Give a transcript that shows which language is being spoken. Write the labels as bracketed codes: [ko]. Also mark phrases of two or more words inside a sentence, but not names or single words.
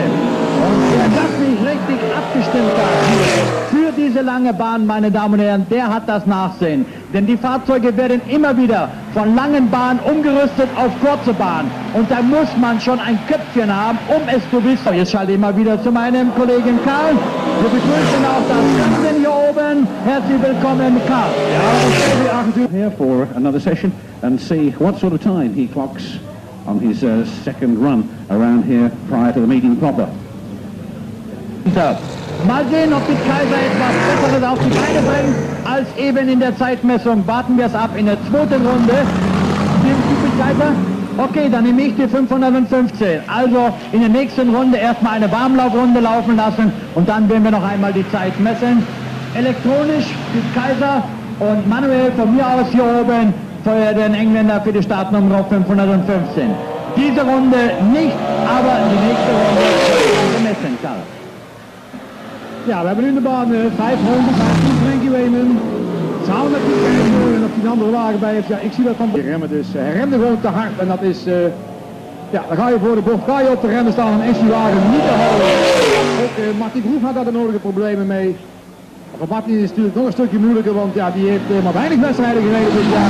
[de] Und wer das nicht richtig abgestimmt hat für diese lange Bahn, meine Damen und Herren, der hat das Nachsehen. Denn die Fahrzeuge werden immer wieder von langen Bahnen umgerüstet auf kurze Bahnen. Und da muss man schon ein Köpfchen haben, um es zu wissen. Jetzt schalte ich mal wieder zu meinem Kollegen Karl. Wir begrüßen auch das Ganze hier oben. Herzlich willkommen, Karl. [en] Here for another session and see what sort of time he clocks on his second run around here prior to the meeting proper. [de] Mal sehen, ob die Kaiser etwas Besseres auf die Beine bringt als eben in der Zeitmessung. Warten wir es ab in der zweiten Runde. Die Kaiser? Okay, dann nehme ich die 515. Also in der nächsten Runde erstmal eine Warmlaufrunde laufen lassen und dann werden wir noch einmal die Zeit messen. Elektronisch die Kaiser und manuell von mir aus hier oben für den Engländer für die Startnummer 515. Diese Runde nicht, aber die nächste Runde gemessen, Karl. [nl] Ja, we hebben nu in de baan 500, Frankie Wayman. Samen met die Keizer en op die andere wagen bij heeft. Ja, ik zie dat van de remmen dus. Hij remde gewoon te hard en dat is... ja, dan ga je voor de bocht, ga je op de remmen staan en is die wagen niet te houden. Ook Martin Groef had daar de nodige problemen mee. Voor Martin is het natuurlijk nog een stukje moeilijker, want ja, die heeft maar weinig wedstrijden gereden dit jaar.